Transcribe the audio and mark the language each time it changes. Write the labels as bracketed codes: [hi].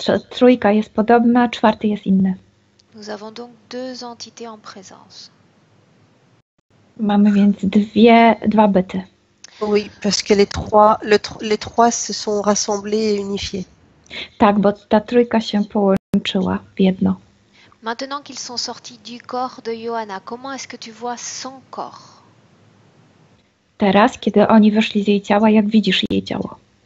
[pl] Trójka jest podobna, 4 jest inny. [fr] Nous avons donc 2 entités en présence. [pl] Mamy więc dwa byty. [fr] Oui, parce que les trois se sont rassemblés et unifiés. [pl] Tak, bo ta trójka się połączyła w jedno. [fr] Maintenant qu'ils sont sortis du corps de Johanna, comment est-ce que tu vois son corps? [pl] Teraz, kiedy oni wyszli z jej ciała, jak widzisz jej ciało?